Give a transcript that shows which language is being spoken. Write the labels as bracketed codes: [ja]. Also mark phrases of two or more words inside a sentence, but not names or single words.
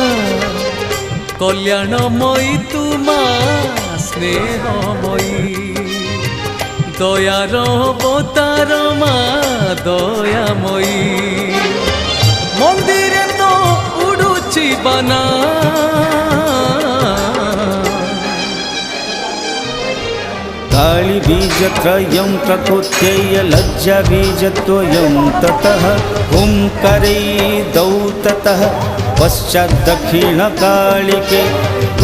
[or] କଲ୍ୟାଣମୟୀ ତୁ ମା ସ୍ନେହମୟୀ ଦୟାର ଅବତାର ମା ଦୟାମୟୀ ମନ୍ଦିର ତୋ ଉଡ଼ୁଚି ବନା [sa] काली बीजत्रयं प्रकृत्यय लज्जा बीजद्वयं ततः हुंकरै दौ ततः पश्चात् दक्षिण कालिके